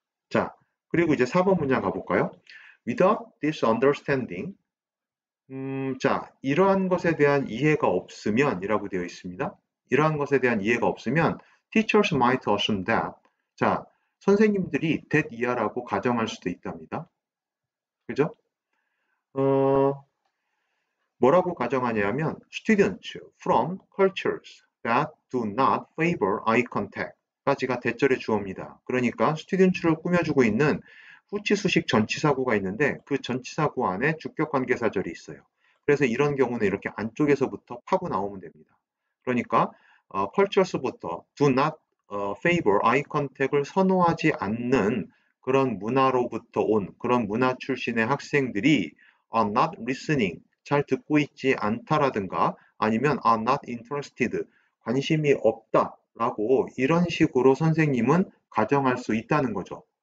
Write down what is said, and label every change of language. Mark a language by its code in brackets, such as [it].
[ko] 자, 그리고 이제 4번 문장 가볼까요? [en] Without this understanding, [ko] 자, 이러한 것에 대한 이해가 없으면 이라고 되어 있습니다. 이러한 것에 대한 이해가 없으면 [en] teachers might assume that, [ko] 자, 선생님들이 that 이하라고 가정할 수도 있답니다. 그죠? 뭐라고 가정하냐면 [en] students from cultures that do not favor eye contact [ko] 까지가 대절의 주어입니다. 그러니까 students를 꾸며주고 있는 후치수식 전치사구가 있는데 그 전치사구 안에 주격관계사절이 있어요. 그래서 이런 경우는 이렇게 안쪽에서부터 파고 나오면 됩니다. 그러니까 cultures부터 [en] do not favor eye contact [ko] 을 선호하지 않는 그런 문화로부터 온 그런 문화 출신의 학생들이 [en] are not listening, [ko] 잘 듣고 있지 않다라든가 아니면 [en] are not interested, [ko] 관심이 없다라고 이런 식으로 선생님은 가정할 수 있다는 거죠.